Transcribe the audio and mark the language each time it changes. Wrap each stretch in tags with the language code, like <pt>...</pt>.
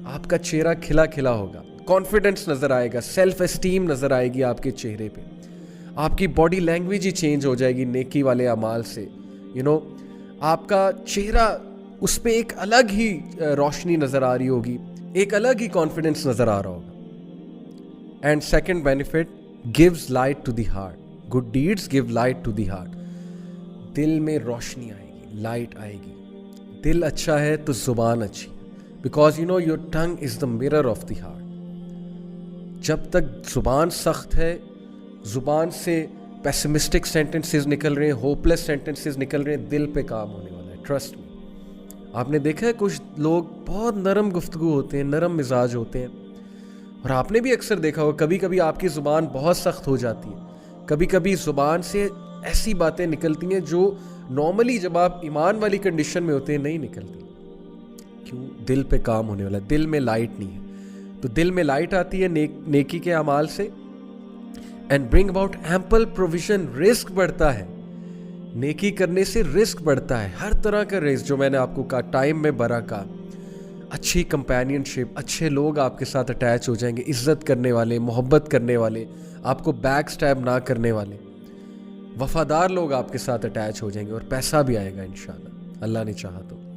<ur>آپ کا چہرہ کھلا کھلا ہوگا, کانفیڈنس نظر آئے گا, سیلف اسٹیم نظر آئے گی آپ کے چہرے پہ. آپ کی باڈی لینگویج ہی چینج ہو جائے گی نیکی والے اعمال سے. آپ کا چہرہ, اس پہ ایک الگ ہی روشنی نظر آ رہی ہوگی, ایک الگ ہی کانفیڈنس نظر آ رہا ہوگا.</ur> <en>And second benefit, gives light to the heart. Good deeds give light to the heart.</en> <ur>دل میں روشنی آئے گی, لائٹ آئے گی. دل اچھا ہے تو زبان اچھی,</ur> <en>because your tongue is the mirror of the heart.</en> <ur>جب تک زبان سخت ہے, زبان سے پیسمسٹک سینٹنسز نکل رہے ہیں, ہوپلیس سینٹنسز نکل رہے ہیں, دل پہ کام ہونے والا ہے.</ur> <en>Trust me.</en> <ur>آپ نے دیکھا ہے کچھ لوگ بہت نرم گفتگو ہوتے ہیں, نرم مزاج ہوتے ہیں, اور آپ نے بھی اکثر دیکھا ہوگا کبھی کبھی آپ کی زبان بہت سخت ہو جاتی ہے. کبھی کبھی زبان سے ایسی باتیں نکلتی ہیں جو نارملی جب آپ ایمان والی کنڈیشن میں ہوتے ہیں نہیں نکلتی. کیوں؟ دل پہ کام ہونے والا ہے, دل میں لائٹ نہیں ہے. تو دل میں لائٹ آتی ہے نیکی کے اعمال سے.</ur> <en>And bring about ample provision.</en> <ur>رزق بڑھتا ہے, نیکی کرنے سے رزق بڑھتا ہے, ہر طرح کا رزق. جو میں نے آپ کو کہا, ٹائم میں برکت, اچھی کمپینین شپ, اچھے لوگ آپ کے ساتھ اٹیچ ہو جائیں گے, عزت کرنے والے, محبت کرنے والے, آپ کو بیک سٹیپ نہ کرنے والے, وفادار لوگ آپ کے ساتھ اٹیچ ہو جائیں گے, اور پیسہ بھی آئے گا انشاءاللہ, اللہ نے چاہا تو.</ur>